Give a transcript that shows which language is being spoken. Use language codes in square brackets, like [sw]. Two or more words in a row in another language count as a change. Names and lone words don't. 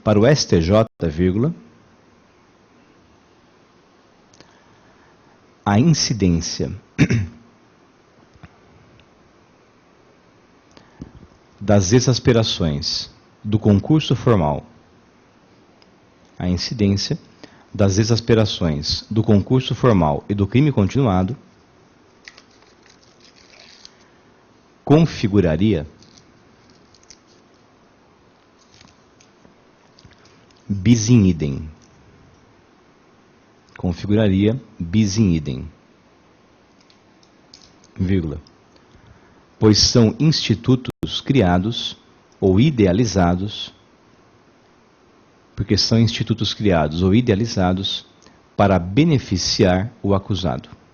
[pt] Para o STJ, vírgula, a incidência das exasperações do concurso formal, a incidência das exasperações do concurso formal e do crime continuado configuraria [la] bis in idem. Configuraria bis in idem, [pt] vírgula, pois são institutos criados ou idealizados, porque são institutos criados ou idealizados para beneficiar o acusado.